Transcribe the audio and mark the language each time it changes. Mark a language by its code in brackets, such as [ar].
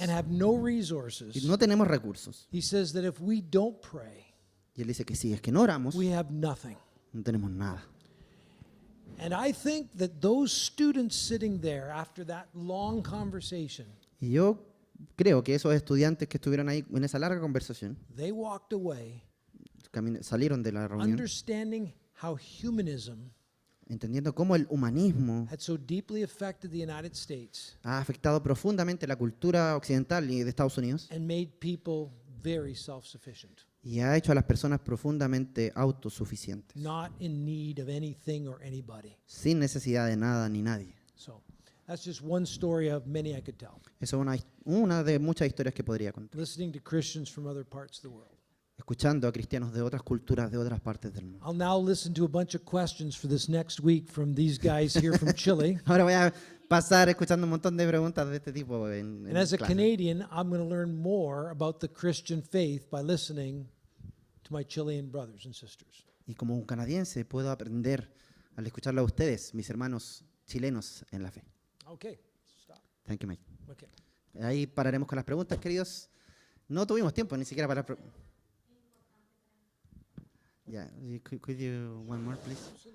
[en] and have no [es] y [en] resources. [es] no tenemos recursos. [en] He says that if we don't pray, [es] Y él dice que si es que no oramos, [en] we have nothing. [es] no tenemos nada. [en] And I think that those students sitting there after that long conversation, [es] Y yo creo que esos estudiantes que estuvieron ahí en esa larga conversación, [en] they walked away [es] salieron de la reunión [en] understanding how humanism [es] entendiendo cómo el humanismo [en] had so deeply affected the United States [es] ha afectado profundamente la cultura occidental y de Estados Unidos [en] and made people very self-sufficient, [es] y ha hecho a las personas profundamente autosuficientes, [en] not in need of anything or anybody. [es] sin necesidad de nada ni nadie. [en] So that's just one story of many I could tell. [es] Eso es una de muchas historias que podría contar. [en] Listening to Christians from other parts of the world. [es] Escuchando a cristianos de otras culturas, de otras partes del mundo. [en] I'll now listen to a bunch of questions for this next week from these guys here from Chile. [es] Ahora voy a pasar escuchando un montón de preguntas de este tipo [en] And as a [es] clase. [en] Canadian, I'm going to learn more about the Christian faith by listening to my Chilean brothers and sisters. [es] Y como un canadiense puedo aprender al escucharlo a ustedes, mis hermanos chilenos en la fe. [en] Okay, stop. Thank you, Mike. Okay. [es] Ahí pararemos con las preguntas, queridos. No tuvimos tiempo ni siquiera para... [en] Yeah, could you one more, please?